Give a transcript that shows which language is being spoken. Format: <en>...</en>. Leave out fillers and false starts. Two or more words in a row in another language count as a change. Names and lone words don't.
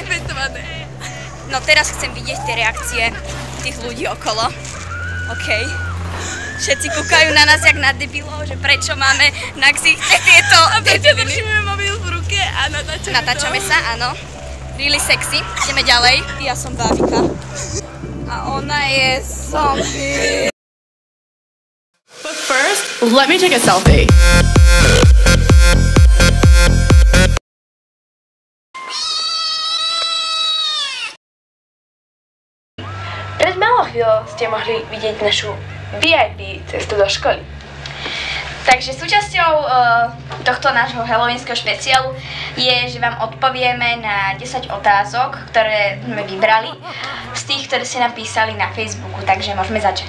<sk>No teraz chcem vidieť tie reakcie tých ľudí okolo. OK. Všetci kúkajú na nás jak na debilov, že prečo máme na ksichte tieto... A prečo držíme mobil v ruke a natáčame sa, áno.</sk> <en>Really sexy.</en> <sk>Ideme ďalej. Ja som Bábika. A ona je zombie.</sk> <en>But first, let me take a selfie.</en> <sk>Pred malou chvíľou ste mohli vidieť našu VIP cestu do školy. Takže súčasťou tohto nášho halloweenskeho špeciálu je, že vám odpovieme na 10 otázok, ktoré sme vybrali z tých, ktoré ste napísali na Facebooku, takže môžeme začať.</sk>